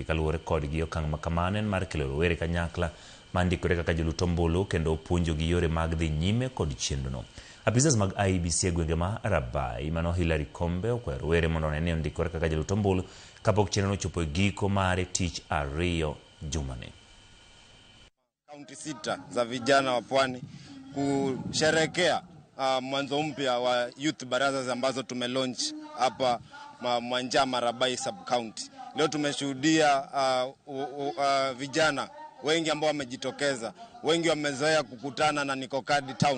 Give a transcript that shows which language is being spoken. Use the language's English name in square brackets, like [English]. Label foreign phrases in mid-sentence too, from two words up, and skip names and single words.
[Luo (Kenya and Tanzania)] Kaluwore kodgi okang' ma kamano en mar kelo rowere kanyakla mandikore kaka jolut ombulu kendo puonjogi yore mag dhi nyime kod chenrono. Apisas mag IEBC e gwenge ma Rabai mano Hilary Kombe okwayo rowere mondo one ni ondikore kaka jolut ombulu kapok chenrono chopo e giko mare tich ariyo jumani. [Swahili] Kaunti 6 za vijana wa Pwani kusherekea mwanzo mpya wa youth barazas ambazo tumelaunch hapa Mwanjama Rabai [English] sub county. [Swahili] Leo tumeshuhudia vijana wengi ambao wamejitokeza, wengi wamezoea kukutana na Nikokadi town.